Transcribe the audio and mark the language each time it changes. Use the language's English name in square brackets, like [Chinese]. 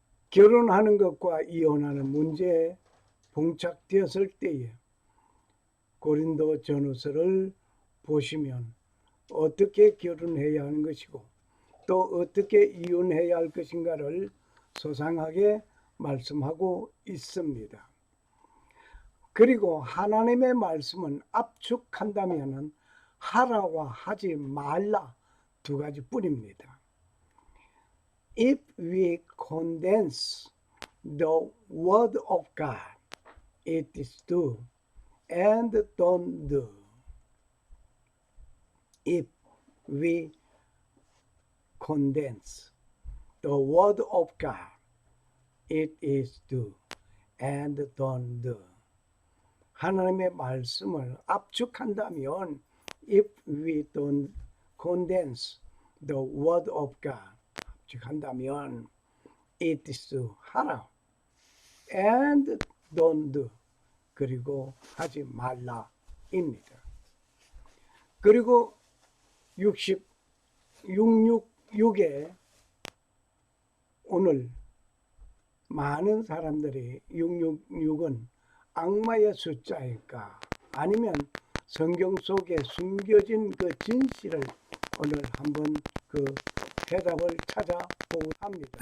[Korean] 결혼하는 것과 이혼하는 문제에 봉착되었을 때에 고린도 전서를 보시면 어떻게 결혼해야 하는 것이고 또 어떻게 이혼해야 할 것인가를 소상하게 말씀하고 있습니다. 그리고 하나님의 말씀은 압축한다면 하라와 하지 말라 두 가지 뿐입니다. [English] If we condense the word of God, it is do and don't do. If we condense the word of God, it is do and don't do. [Korean] 하나님의 말씀을 압축한다면 [English] if we don't condense the word of God [Korean] 압축한다면 [English] it is do [Korean] 하라 [English] and don't do [Korean] 그리고 하지 말라입니다. 그리고 666에 오늘 많은 사람들이 666은 악마의 숫자일까 아니면 성경 속에 숨겨진 그 진실을 오늘 한번 그 대답을 찾아보고 합니다.